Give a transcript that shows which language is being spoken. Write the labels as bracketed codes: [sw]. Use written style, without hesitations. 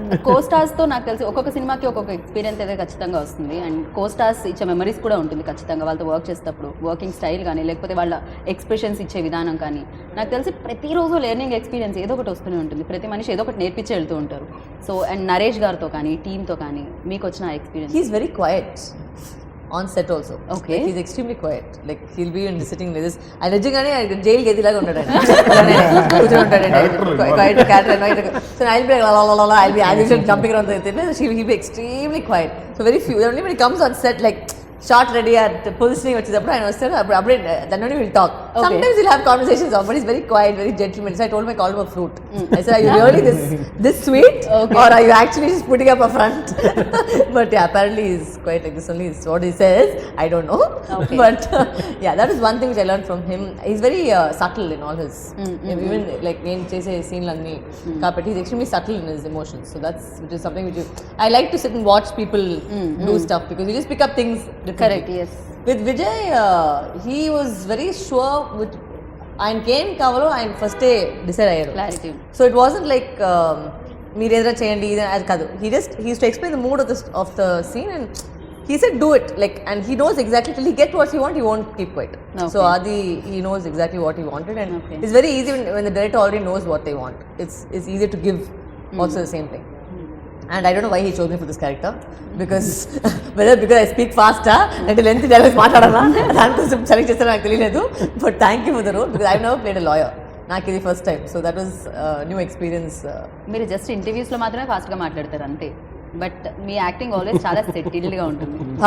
[te] కోస్టార్స్తో నాకు తెలిసి ఒక్కొక్క సినిమాకి ఒక్కొక్క ఎక్స్పీరియన్స్ అయితే ఖచ్చితంగా వస్తుంది. అండ్ కోస్టార్స్ ఇచ్చే మెమరీస్ కూడా ఉంటుంది ఖచ్చితంగా వాళ్ళతో వర్క్ చేసేటప్పుడు. వర్కింగ్ స్టైల్ కానీ లేకపోతే వాళ్ళ ఎక్స్ప్రెషన్స్ ఇచ్చే విధానం కానీ నాకు తెలిసి ప్రతిరోజు లెర్నింగ్ ఎక్స్పీరియన్స్ ఏదో ఒకటి వస్తూనే ఉంటుంది. ప్రతి మనిషి ఏదో ఒకటి నేర్పించి వెళ్తూ ఉంటారు. సో అండ్ నరేష్ గారితో కానీ టీంతో కానీ మీకు వచ్చిన experience? [en] He's very quiet on set also. Okay. Like, he's extremely quiet. Like he'll be in sitting like this. I [te] నిజంగానే జైలు గదిలాగా ఉంటాడు ఆయన. కూర్చొని ఉంటాడండి. [en] Quiet character. So I'll be like I'll be jumping around the thing. He'll be extremely quiet. So very few. Only when he comes on set like shot ready at positioning [te] వచ్చేటప్పుడు ఆయన వస్తాడు అప్పుడే [en] then only we'll talk. Sometimes we'll have conversations but he's very quiet, very gentleman. So I told him I called him a fruit. I said, are you really this sweet or are you actually just putting up a front? But yeah, apparently he's quite like this only is what he says. I don't know. But yeah, that is one thing which I learned from him. He's very subtle in all his even like when chase scene [te] lanni కాబట్టి [en] he's extremely subtle in his emotions. So which is something which I like to sit and watch people do stuff because you just pick up things differently. Correct, yes. With Vijay, he was very sure with [te] ఆయన came కావాలో ఆయన ఫస్టే decide అయ్యారు. [en] Clarity. So it wasn't like [te] మీరు ఏదైనా చేయండి ఇది అది కాదు. [en] He uses to explain the mood of the scene and he said do it like and he knows exactly till he get what he want he won't keep quiet. So Adi he knows exactly what he wanted and it's very easy when the director already knows what they want. It's easier to give also the same thing. And I don't know why he chose me for this character because whether because I speak faster and lengthy dialogues [te] మాట్లాడాలా దానికోసం select చేస్తారో నాకు తెలియలేదు. [en] But thank you for the role because I've never played a lawyer. [te] నాకు ఇది first time [en] So that was new experience. [te] మీరు just ఇంటర్వ్యూస్లో మాత్రమే ఫాస్ట్గా మాట్లాడతారు అంతే, బట్ మీ యాక్టింగ్ ఆల్వేస్ చాలా సెటిల్డ్గా ఉంటుంది.